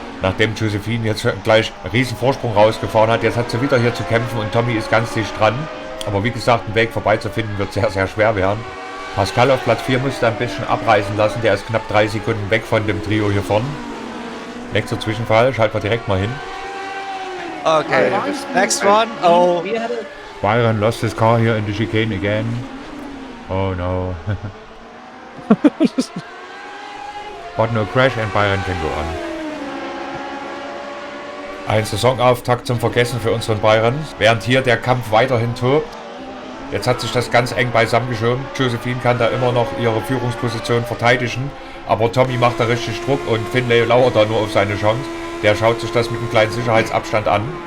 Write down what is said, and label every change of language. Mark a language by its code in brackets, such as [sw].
[de] Nachdem Josephine jetzt gleich einen riesen Vorsprung rausgefahren hat. Jetzt hat sie wieder hier zu kämpfen und Tommy ist ganz dicht dran. Aber wie gesagt, einen Weg vorbeizufinden wird sehr, sehr schwer werden. Pascal auf Platz 4 musste ein bisschen abreißen lassen. Der ist knapp 3 Sekunden weg von dem Trio hier vorne. Nächster Zwischenfall, schalten wir direkt mal hin. [en] Okay, next one. Oh. Byron lost his car here in the chicane again. Oh no. But no crash and Byron can go on. [de] Ein Saisonauftakt zum Vergessen für unseren Byron, während hier der Kampf weiterhin tobt. Jetzt hat sich das ganz eng beisammengeschoben. Josephine kann da immer noch ihre Führungsposition verteidigen, aber Tommy macht da richtig Druck und Finlay lauert da nur auf seine Chance. Der schaut sich das mit einem kleinen Sicherheitsabstand an.